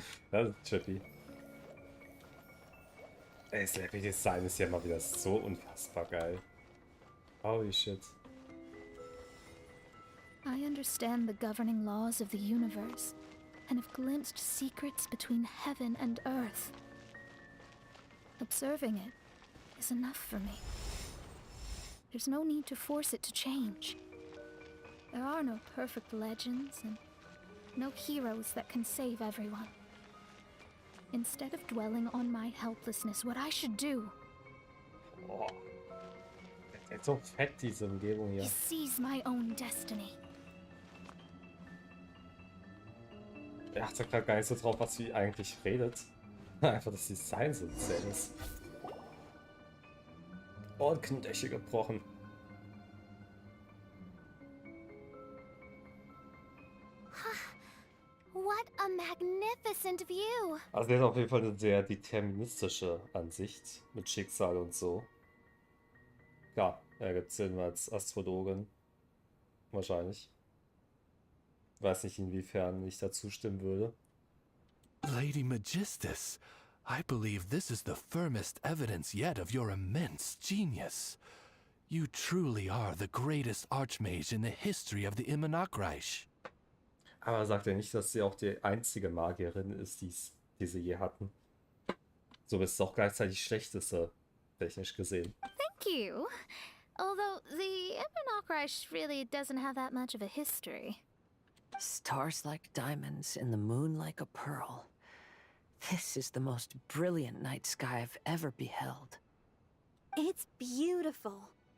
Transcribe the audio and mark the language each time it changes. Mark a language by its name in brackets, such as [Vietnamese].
[German] Das ist trippy. Ey, das Level-Design ist ja mal wieder so unfassbar geil. [English] Holy shit. I understand the governing laws of the universe and have glimpsed secrets between heaven and earth. Observing it is enough for me. There's no need to force it to change. There are no perfect legends and no heroes that can save everyone. Instead of dwelling on my helplessness, what I should do Oh. [German] Das ist so fett, diese Umgebung hier. [English] is seize my own destiny. [German] Er achte gerade gar nicht so drauf, was sie eigentlich redet. Einfach das Design so insane ist. Und Knöchel gebrochen. [English] What a magnificent view! [German] Also der hat auf jeden Fall eine sehr deterministische Ansicht mit Schicksal und so. Ja, er gibt Sinn als Astrologin. Wahrscheinlich. Weiß nicht, inwiefern ich dazu stimmen würde. [English] Lady Magistus, I believe this is the firmest evidence yet of your immense genius. You truly are the greatest archmage in the history of the Immonakreich. [German] Aber sagt er nicht, dass sie auch die einzige Magierin ist, die sie je hatten. So ist es auch gleichzeitig schlechteste, technisch gesehen. [English] Thank you. Although the Immonakreich really doesn't have that much of a history. Stars like diamonds and the moon like a pearl. This is the most brilliant night sky I've ever beheld. It's beautiful.